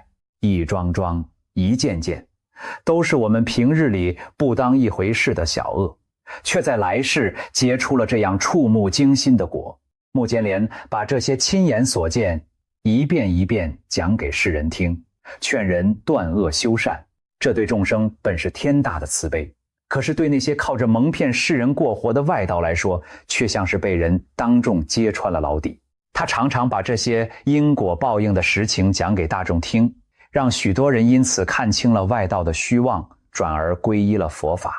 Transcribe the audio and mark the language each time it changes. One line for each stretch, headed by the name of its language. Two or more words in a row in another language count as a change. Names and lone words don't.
Chinese: 一樁樁，一件件，都是我們平日裡不當一回事的小惡，卻在來世結出了這樣觸目驚心的果。目犍連把這些親眼所見一遍一遍講給世人聽，勸人斷惡修善，這對眾生本是天大的慈悲，可是對那些靠着蒙騙世人過活的外道來說，卻像是被人當眾揭穿了牢底。他常常把這些因果報應的實情講給大眾聽，讓許多人因此看清了外道的虛妄，轉而皈依了佛法。